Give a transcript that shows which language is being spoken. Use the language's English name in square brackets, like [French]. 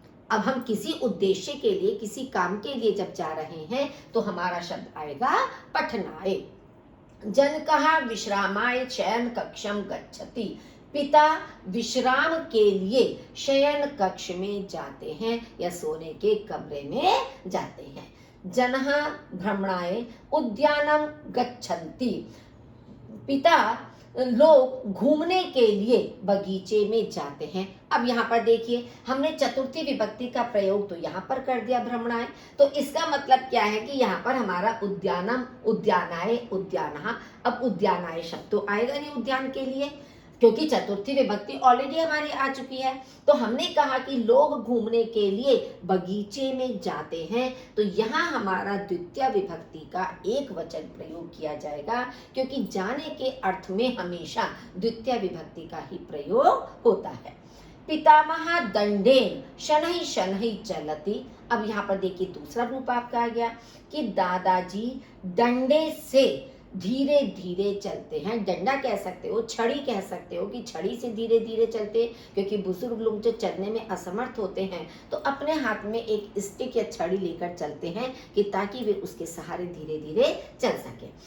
[Hindi] अब हम किसी उद्देश्य के लिए, किसी काम के लिए जब जा रहे हैं तो हमारा शब्द आएगा पठनाय। [Sanskrit] जनकः विश्रामाय शयन कक्षम गच्छति। [Hindi] पिता विश्राम के लिए शयन कक्ष में जाते हैं या सोने के कमरे में जाते हैं। [Sanskrit] जनः भ्रमणाय उद्यानम गच्छन्ति। [Hindi] पिता लोग घूमने के लिए बगीचे में जाते हैं। अब यहाँ पर देखिए, हमने चतुर्थी विभक्ति का प्रयोग तो यहाँ पर कर दिया भ्रमणाय, तो इसका मतलब क्या है कि यहाँ पर हमारा उद्यानम, उद्यानाय, उद्यानः। अब उद्यानाय शब्द तो आएगा नहीं उद्यान के लिए, क्योंकि चतुर्थी विभक्ति ऑलरेडी हमारी आ चुकी है। तो हमने कहा कि लोग घूमने के लिए बगीचे में जाते हैं, तो यहाँ हमारा द्वितीय विभक्ति का एक वचन प्रयोग किया जाएगा, क्योंकि जाने के अर्थ में हमेशा द्वितीय विभक्ति का ही प्रयोग होता है। [Sanskrit] पितामह दंडेन शनैः शनैः चलति। [Hindi] अब यहाँ पर देखिए दूसरा रूप आपका आ गया कि दादाजी डंडे से धीरे धीरे चलते हैं। डंडा कह सकते हो, छड़ी कह सकते हो कि छड़ी से धीरे धीरे चलते, क्योंकि बुजुर्ग लोग जो चलने में असमर्थ होते हैं तो अपने हाथ में एक स्टिक या छड़ी लेकर चलते हैं कि ताकि वे उसके सहारे धीरे धीरे चल सके।